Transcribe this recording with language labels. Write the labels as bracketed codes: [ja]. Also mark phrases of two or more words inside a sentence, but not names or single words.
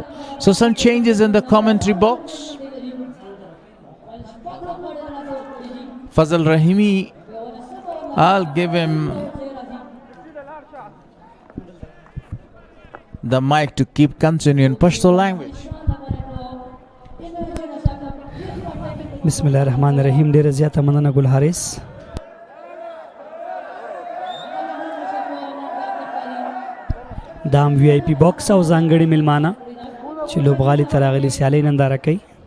[en] So some changes in the commentary box. Fazal Rahimi I'll give him the mic to keep continuing Pashto language. [ar] بسم الله الرحمن الرحیم. [ps] ډیره زیاته مننه ګل حارث. دام وی آی پی باکس او ځانګړي ملمانه چې لوبغالي ته راغلي سیالۍ ننداره کوي.